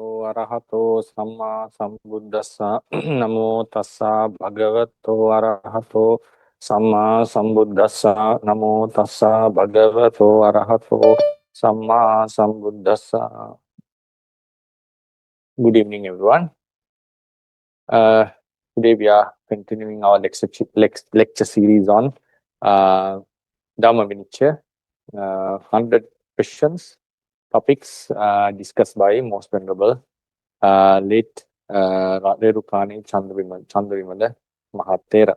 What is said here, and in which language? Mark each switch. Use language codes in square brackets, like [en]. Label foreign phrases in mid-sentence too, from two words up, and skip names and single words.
[pi] arahato samma sambuddhassa. Namo tassa bhagavato arahato samma sambuddhassa. Namo tassa bhagavato arahato samma sambuddhassa. [en] Good evening, everyone. Today we are continuing our lecture series on Dhammavinicchaya. 100 questions, topics discussed by most venerable late Rerukani Chandravimala Mahathera.